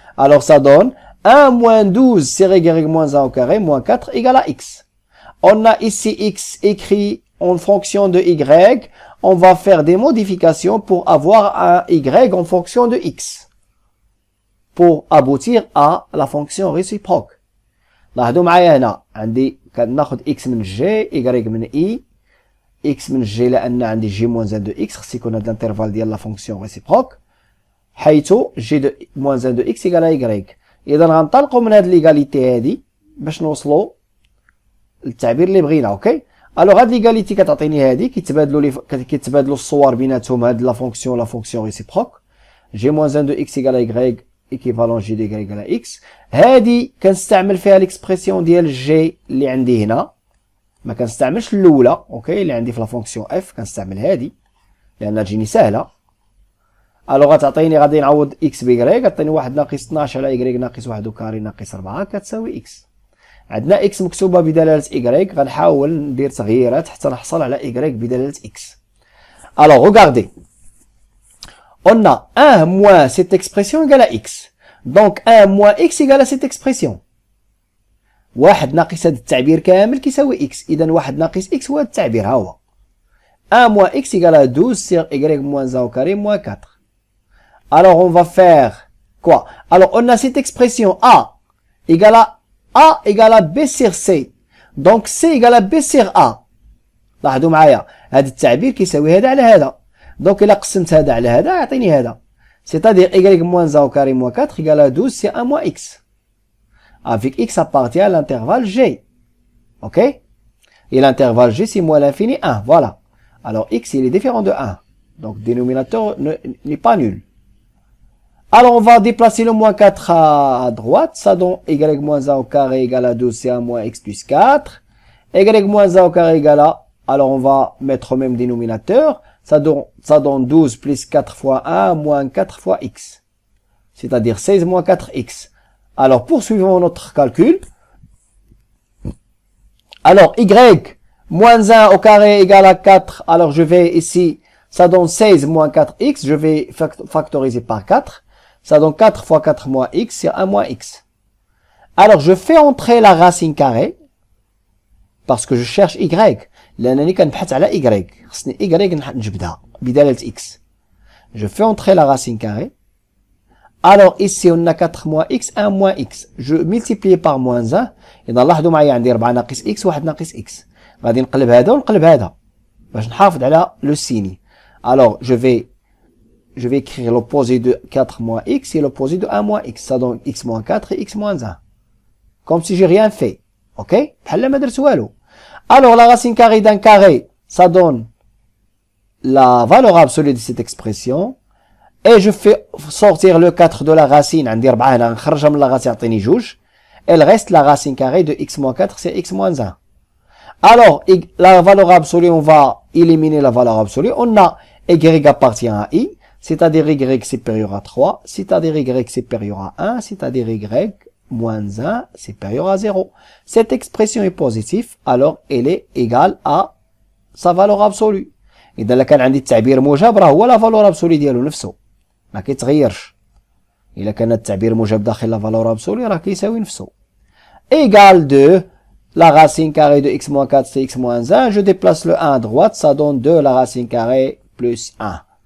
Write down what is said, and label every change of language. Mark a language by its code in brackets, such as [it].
[fr] Alors, ça donne 1 moins 12 sur y moins 1 au carré moins 4 égale à x. On a ici x écrit en fonction de y. On va faire des modifications pour avoir un y en fonction de x, pour aboutir à la fonction réciproque. [ar] لاحظوا معايا هنا عندي كناخذ x من g y من i x من g لان عندي [fr] g moins 1 de x [ar] خص يكون هذا الانترفال ديال لا فونكسيون ريسيبروك حيث [fr] g de moins 1 de x égale à y. [ar] اذا غنطلقوا من هذه ليغاليتي هذه باش نوصلوا للتعبير اللي بغينا. اوكي. الوغ هاد ليغاليتي كتعطيني هذه كيتبادلوا الصور بيناتهم هاد لا فونكسيون ريسيبروك. [fr] G moins 1 de x égale à y, équivalent G de y égale à x. [ar] هادي كنستعمل فيها l'expression ديال G اللي عندي هنا. ما كنستعملش الأولى، أوكي، اللي عندي في لا فونكسيون f، كنستعمل هادي لأنها تجيني سهلة. ألو غتعطيني غادي نعوض x ب y، غتعطيني 1 ناقص 12 على y ناقص 1 وكاري ناقص 4 كتساوي x. عندنا x مكتوبة بدلالة y، غنحاول ندير تغييرات حتى نحصل على y بدلالة x. [fr] Alors, regardez. On a 1 moins cette expression égale à x. Donc, 1 moins x égale à cette expression. [ar] 1 ناقص هذا التعبير كامل كيساوي x. إذا 1 ناقص x هو هذا التعبير، ها هو. [fr] 1 moins x égale à 12 sur y moins 1 au carré moins 4. Alors, on va faire quoi? Alors, on a cette expression a égale à b sur c. Donc, c égale à b sur a. [ar] لاحظوا معايا هذا التعبير كيساوي هذا على هذا. دونك الا قسمت هذا على هذا يعطيني هذا. [fr] C'est-à-dire y moins 1 au carré moins 4 égale à 12 c'est 1 moins x. Avec x appartient à l'intervalle g. Ok? Et l'intervalle g c'est moins l'infini 1. Voilà. Alors x il est différent de 1. Donc dénominateur n'est pas nul. Alors on va déplacer le moins 4 à droite. Ça donne y moins 1 au carré égale à 12 c'est 1 moins x plus 4. Y moins 1 au carré égale à... Alors on va mettre au même dénominateur. Ça donne 12 plus 4 fois 1 moins 4 fois x. C'est-à-dire 16 moins 4x. Alors poursuivons notre calcul. Alors y moins 1 au carré égale à 4. Alors je vais ici, ça donne 16 moins 4x. Je vais factoriser par 4. Ça donne 4 fois 4 moins x, c'est 1 moins x. Alors je fais entrer la racine carrée. Parce que je cherche y. [ar] لأنني كنبحث على y. خصني y نجبدها بدالة x. [fr] Je fais entrer la racine carrée. Alors ici on a 4 moins x, 1 moins x. Je multiplie par moins 1. [ar] إذا لاحظوا معايا عندي 4 ناقص x 1 ناقص x. غادي نقلب هذا ونقلب هذا باش نحافظ على لو سيني. [fr] Alors je vais écrire l'opposé de 4 moins x et l'opposé de 1 moins x. Ça donne x moins 4 et x moins 1. Comme si j'ai rien fait. Ok? [ar] بحال ما درت والو. [fr] Alors, la racine carrée d'un carré, ça donne la valeur absolue de cette expression. Et je fais sortir le 4 de la racine. [ar] عندي 4 هنا نخرجها من la racine يعطيني 2. [fr] Elle reste la racine carrée de x moins 4, c'est x moins 1. Alors, la valeur absolue, on va éliminer la valeur absolue. On a y appartient à i, c'est-à-dire y supérieur à 3, c'est-à-dire y supérieur à 1, c'est-à-dire y moins 1 supérieur à 0. Cette expression est positive, alors elle est égale à sa valeur absolue. [ar] إذا كان عندي التعبير موجب راه هو لا فالور ابسولي ديالو نفسه ما كيتغيرش. إلا كان التعبير موجب داخل لا فالور ابسولي راه كيساوي نفسه. [fr] Égal de la racine carrée de x moins 4 c'est x moins 1. Je déplace le 1 à droite, ça donne 2 la racine carrée plus 1.